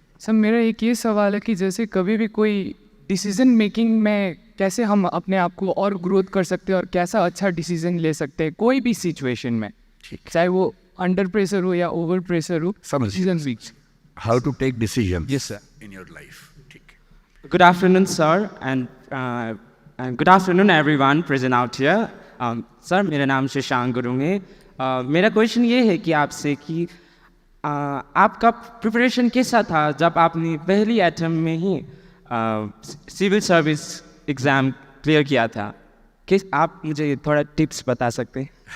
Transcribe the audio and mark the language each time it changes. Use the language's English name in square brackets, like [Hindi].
[Hindi] Sir मेरा एक ये सवाल है कि जैसे कभी भी कोई डिसीजन मेकिंग में कैसे हम अपने आप को और ग्रोथ कर सकते हैं और कैसा अच्छा डिसीजन ले सकते हैं कोई भी सिचुएशन में, ठीक है। चाहे वो अंडर प्रेशर हो या ओवर प्रेशर हो, समझ गया। Decision week. [English] How to take decision Yes, sir. In your life. [Hindi] ठीक है। [English] Good afternoon, sir, and good afternoon, everyone present out here. [Hindi] Sir, मेरा नाम शशांक गुरुंग है। मेरा क्वेश्चन ये है कि आपसे कि आपका प्रिपरेशन कैसा था जब आपने पहली अटेम्प्ट में ही सिविल सर्विस एग्ज़ाम क्लियर किया था? कि आप मुझे थोड़ा टिप्स बता सकते हैं?